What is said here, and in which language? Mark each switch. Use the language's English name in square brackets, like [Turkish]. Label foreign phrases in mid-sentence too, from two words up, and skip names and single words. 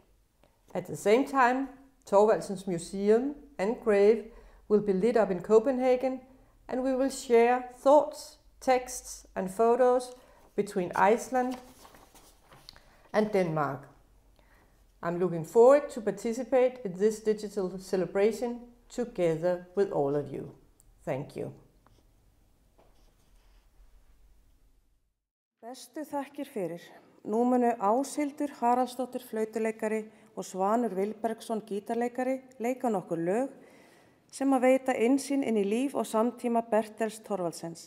[English] At the same time, Thorvaldsen's Museum and grave will be lit up in Copenhagen, and we will share thoughts, texts and photos between Iceland and Denmark. I'm looking forward to participate in this digital celebration together with all of you. Thank you. [Icelandic] Bestu þakkir fyrir. Nú munu Áshildur Haraldsdóttir flautuleikari og Svanur Vilbergsson gítarleikari leika nokkur lög sem að veita innsýn inn í líf og samtíma Bertels Thorvaldsens.